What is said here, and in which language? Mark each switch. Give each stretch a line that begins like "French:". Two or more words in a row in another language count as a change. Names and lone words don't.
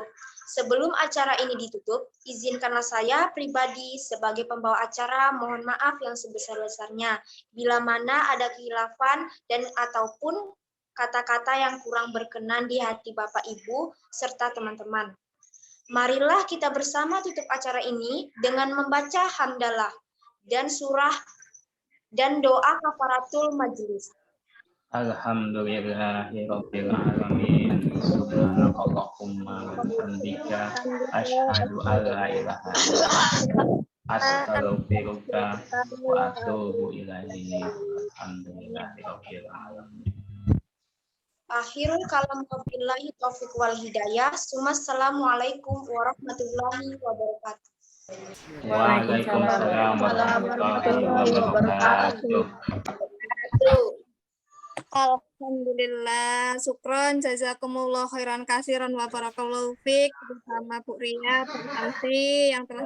Indonesian: Sebelum acara ini ditutup, izinkanlah saya pribadi sebagai pembawa acara mohon maaf yang sebesar-besarnya bila mana ada khilafan dan ataupun kata-kata yang kurang berkenan di hati Bapak Ibu serta teman-teman. Marilah kita bersama tutup acara ini dengan membaca hamdalah dan surah dan doa
Arabic: كفارة المجلس. الحمد لله رب العالمين. سبحانك اللهم وبحمدك أشهد أن لا إله إلا أنت أستغفرك وأتوب إليك. الحمد لله رب العالمين. آخر الكلام وبالله التوفيق والهداية. السلام عليكم ورحمة الله وبركاته. وعليكم السلام ورحمة الله وبركاته. الحمد لله، شكرا، جزاكم الله خيرا كثيرا وبارك الله فيك
Indonesian: bersama Bu Ria, Bu Santi yang telah